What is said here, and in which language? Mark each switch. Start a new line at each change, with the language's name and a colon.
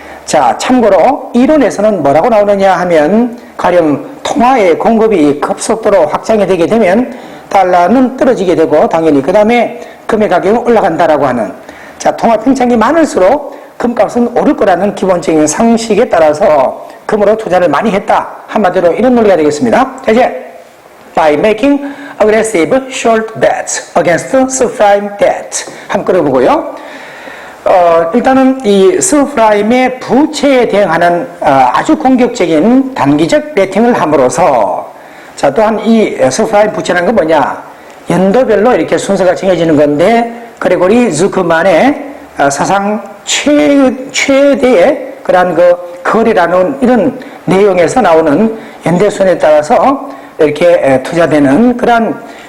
Korean: 자, 참고로 이론에서는 뭐라고 나오느냐 하면 가령 통화의 공급이 급속도로 확장이 되게 되면 달러는 떨어지게 되고 당연히 그 다음에 금의 가격은 올라간다라고 하는, 자, 통화 팽창이 많을수록 금값은 오를 거라는 기본적인 상식에 따라서 금으로 투자를 많이 했다. 한마디로 이런 논리가 되겠습니다. 자, 이제
English: by making aggressive short bets against subprime debt
Korean: 한번 끌어보고요. 일단은 이 subprime의 부채에 대응하는 아주 공격적인 단기적 베팅을 함으로써, 자, 또한 이 subprime 부채라는 건 뭐냐, 연도별로 이렇게 순서가 정해지는 건데 그레고리 주크만의 사상 최대의 그러한 그 거래라는 이런 내용에서 나오는 연대순에 따라서 이렇게 투자되는 그러한